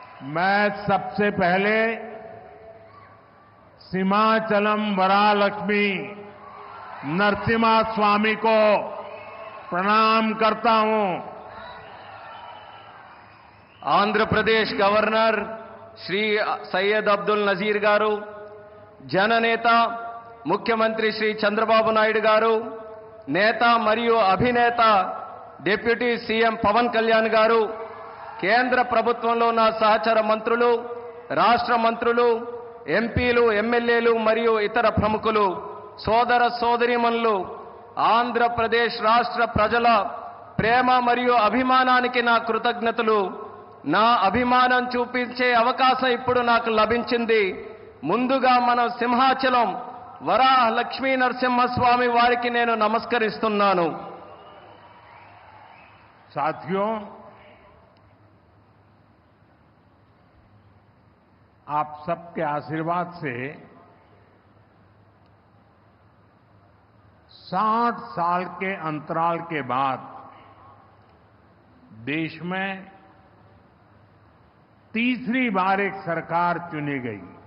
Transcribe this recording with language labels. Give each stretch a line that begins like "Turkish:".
Hindi: मैं सबसे पहले सीमाचलम वरालक्ष्मी नरसिम्हा स्वामी को प्रणाम करता हूं।
Telugu: आंध्र प्रदेश गवर्नर श्री सैयद अब्दुल नजीर गारू, जननेता मुख्यमंत्री श्री चंद्रबाबु नायडू गारू, नेता मरियु अभिनेता डिप्यूटी सीएम पवन कल्याण गारू, కేంద్ర ప్రభుత్వంలో నా సహచర మంత్రులు, రాష్ట్ర మంత్రులు, ఎంపీలు, ఎమ్మెల్యేలు మరియు ఇతర ప్రముఖులు, సోదర సోదరీమణులు, ఆంధ్రప్రదేశ్ రాష్ట్ర ప్రజల ప్రేమ మరియు అభిమానానికి నా కృతజ్ఞతలు నా అభిమానం చూపించే అవకాశం ఇప్పుడు నాకు లభించింది. ముందుగా మన సింహాచలం వరాహ లక్ష్మీ నరసింహస్వామి వారికి నేను నమస్కరిస్తున్నాను.
Hindi: साथियों, आप सबके आशीर्वाद से 60 साल के अंतराल के बाद देश में तीसरी बार एक सरकार चुनी गई